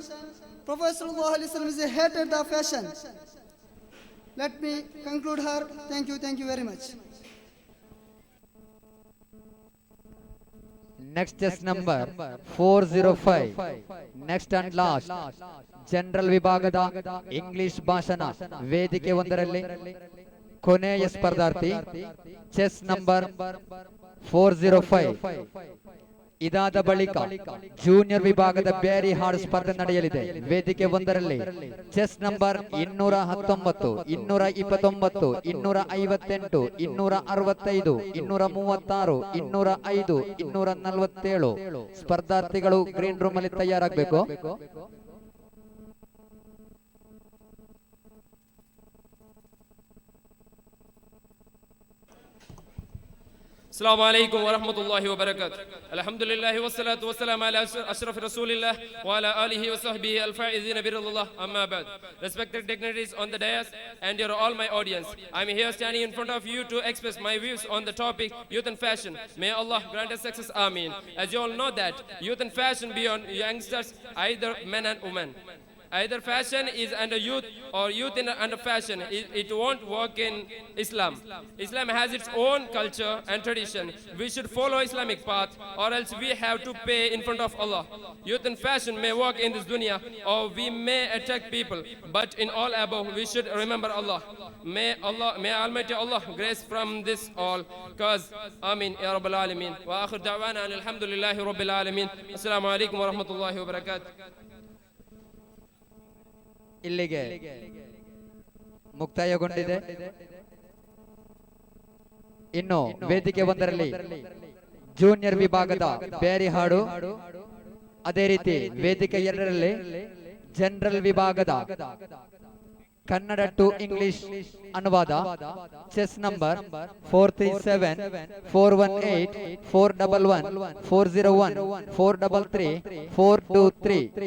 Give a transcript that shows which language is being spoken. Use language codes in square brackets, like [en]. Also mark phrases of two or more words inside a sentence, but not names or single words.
[en] Prophet [ar] صلى الله عليه وسلم [en] is a hated the fashion. Let me conclude her. Thank you very much. Next is number 405. Next and last, [kn] ಜನರಲ್ ವಿಭಾಗದ [en] English bhashana [kn] ವೇದಿಕೆ ಒಂದರಲ್ಲಿ ಕೊನೆಯ ಸ್ಪರ್ಧಾರ್ಥಿ [en] chest number [kn] 405. ಇದಾದ ಬಳಿಕ ಜೂನಿಯರ್ ವಿಭಾಗದ ಬೇರೆ ಹಾಡು ಸ್ಪರ್ಧೆ ನಡೆಯಲಿದೆ. ವೇದಿಕೆ ಒಂದರಲ್ಲಿ [en] chest number [kn] 219, 229, 258, 265, 236, 205, 247 ಸ್ಪರ್ಧಾರ್ಥಿಗಳು [en] green room [kn] ಅಲ್ಲಿ ತಯಾರಾಗಬೇಕು. [ar] السلام عليكم ورحمة الله وبركاته. الحمد لله والصلاة والسلام على أشرف رسول الله وعلى آله وصحبه الفائزين برضا الله. أما بعد. [en] Respected dignitaries on the dais and your all my audience, I'm here standing in front of you to express my views on the topic youth and fashion. May Allah grant us success. Ameen. As you all know that youth and fashion beyond youngsters, either men and women. Either fashion is under youth or youth in under fashion. It won't work in Islam. Islam has its own culture and tradition. We should follow Islamic path or else we have to pay in front of Allah. Youth and fashion may work in this dunya or we may attract people. But in all above, we should remember Allah. May Almighty Allah grace from this all. Cause, [ar] آمين يا رب العالمين. وآخر دعوانا الحمد لله رب العالمين. السلام عليكم ورحمة الله وبركاته. [kn] ಇಲ್ಲಿಗೆ ಮುಕ್ತಾಯಗೊಂಡಿದೆ. ಇನ್ನು ವೇದಿಕೆ ಒಂದರಲ್ಲಿ ಜೂನಿಯರ್ ವಿಭಾಗದ ಬೇರೆ ಹಾಡು, ಅದೇ ರೀತಿ ವೇದಿಕೆ ಎರಡರಲ್ಲಿ ಜನರಲ್ ವಿಭಾಗದ [en] Kannada to English [kn] ಅನುವಾದ [en] chest number [kn] 437, 418, 411, 401, 433, 423.